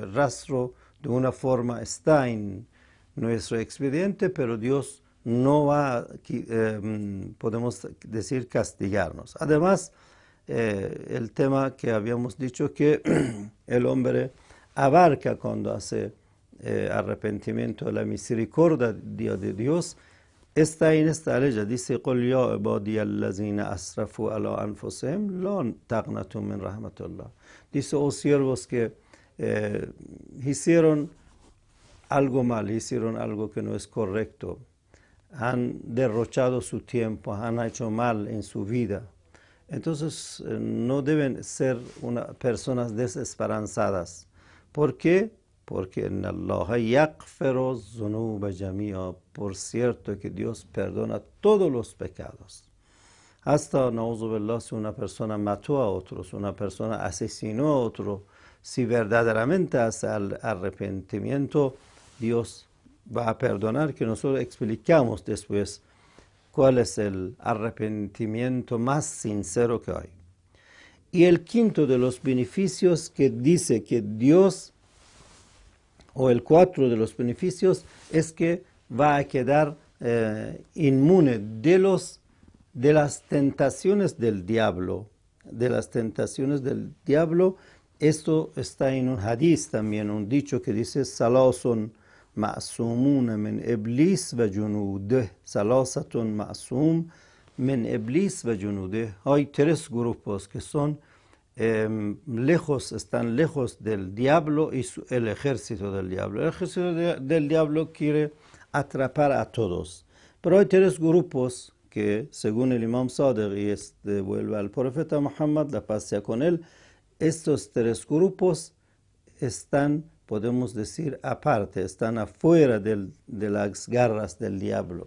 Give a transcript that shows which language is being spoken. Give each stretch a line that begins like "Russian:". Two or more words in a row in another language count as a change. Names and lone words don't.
Spanish: El rastro de una forma está en nuestro expediente, pero Dios no va, podemos decir, castigarnos. Además, el tema que habíamos dicho, que el hombre abarca cuando hace arrepentimiento, la misericordia de Dios está en esta ley. Dice:
Arabic: قُلْ يَا عِبَادِيَ الَّذِينَ أَسْرَفُوا عَلَىٰ أَنفُسِهِمْ لَا تَقْنَطُوا مِنْ رَحْمَةِ اللَّهِ.
Spanish: Dice: oh siervos que hicieron algo mal, hicieron algo que no es correcto, han derrochado su tiempo, han hecho mal en su vida. Entonces no deben ser personas desesperanzadas. ¿Por qué? Porque en
Arabic: الله يغفر الذنوب جميعا.
Spanish: Por cierto que Dios perdona todos los pecados. Hasta,
Arabic: نعوذ بالله,
Spanish: si una persona mató a otros, una persona asesinó a otro, si verdaderamente hace arrepentimiento, Dios va a perdonar, que nosotros explicamos después cuál es el arrepentimiento más sincero que hay. Y el quinto de los beneficios que dice que Dios, o el 4 de los beneficios, es que va a quedar inmune de las tentaciones del diablo. De las tentaciones del diablo. Esto está en un hadith también, un dicho que dice:
Arabic: ثلاث معصومون من إبليس وجنوده. ثلاثة معصوم من إبليس وجنوده.
Spanish: Hay 3 grupos que son están lejos del diablo y el ejército del diablo. El ejército del diablo quiere atrapar a todos. Pero hay 3 grupos que, según el Imam Sadiq, y vuelve al profeta Muhammad, la paz sea con él, estos 3 grupos están, podemos decir, aparte, están afuera de las garras del diablo.